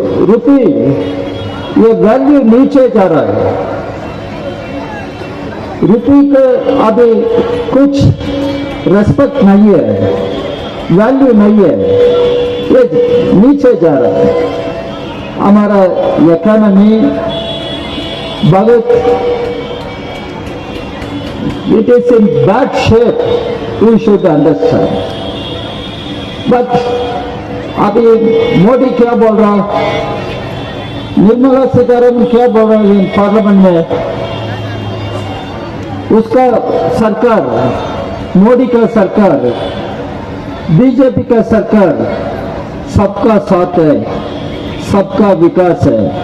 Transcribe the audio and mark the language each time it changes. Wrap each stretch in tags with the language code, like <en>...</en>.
<hi>रुपी ये वैल्यू नीचे जा रहा है। रुपी को अभी कुछ रेस्पेक्ट नहीं है, वैल्यू नहीं है, ये नीचे जा रहा है। हमारा इकोनॉमी बहुत</hi> <en>it is in bad shape, we should understand.</en> <hi>But अभी मोदी क्या बोल रहा है, निर्मला सीतारमण क्या बोल रहा है पार्लियामेंट में, उसका सरकार, मोदी का सरकार, बीजेपी का सरकार सबका साथ है, सबका विकास है।</hi>